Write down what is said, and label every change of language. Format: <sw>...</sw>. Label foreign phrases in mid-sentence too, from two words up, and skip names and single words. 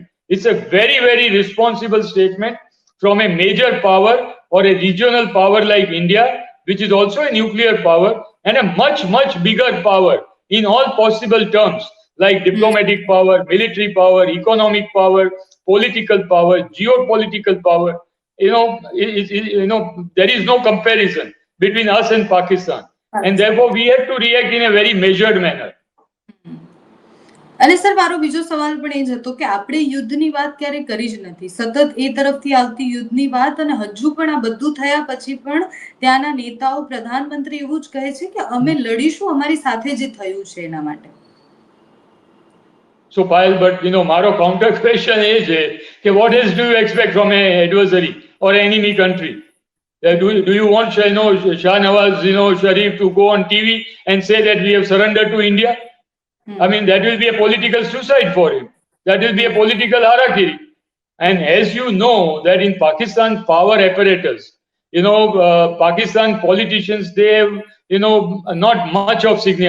<en>It's a very, very responsible statement from a major power or a regional power like India, which is also a nuclear power and a much, much bigger power in all possible terms, like diplomatic power, military power, economic power, political power, geopolitical power. There is no comparison between us and Pakistan. And therefore we had to react in a very measured manner.</en> <gu>અને સર મારો બીજો સવાલ પણ એ જ હતો કે આપણે યુદ્ધની વાત ક્યારે કરી જ નથી. સતત એ તરફથી આવતી યુદ્ધની વાત અને હજુ પણ આ બધું થયા પછી પણ ત્યાંના નેતાઓ, પ્રધાનમંત્રી એવું જ કહે છે કે અમે લડીશું, અમારી સાથે જે થયું છે એના માટે.</gu> <en>So Payal, but મારો counter question</en> <gu>એ છે કે</gu> <en>what else do you expect from an adversary or enemy country? Do you want Shah Nawaz Sharif to go on TV and say that we have surrendered to India? I mean, that will be a political suicide for him. That will be a political harakiri. And as you know, that in Pakistan power apparatus, Pakistan politicians, they have, not much of significance.</en>